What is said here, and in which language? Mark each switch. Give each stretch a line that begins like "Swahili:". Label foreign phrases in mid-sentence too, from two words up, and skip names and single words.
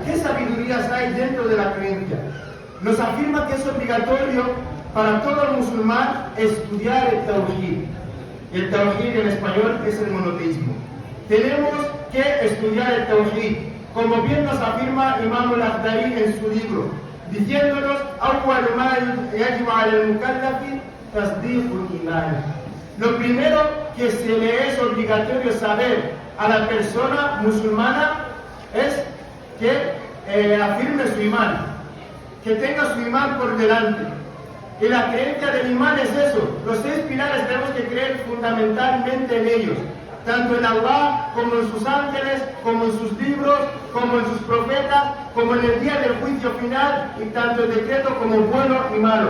Spanish: ¿Qué sabidurías hay dentro de la creencia? Nos afirma que es obligatorio para todo musulmán estudiar el Tawhid. El Tawhid en español es el monoteísmo. Tenemos que estudiar el Tawhid, como bien nos afirma Imam al-Akhdari en su libro, diciéndonos
Arabic: أول ما يجب على المكلف تصديق الإيمان.
Spanish: Lo primero que se le es obligatorio saber a la persona musulmana es que afirme su imán, que tenga su imán por delante. Y la creencia del imán es eso. Los 6 pilares tenemos que creer fundamentalmente en ellos, tanto en Allah, como en sus ángeles, como en sus libros, como en sus profetas, como en el día del juicio final, y tanto el decreto como bueno y malo.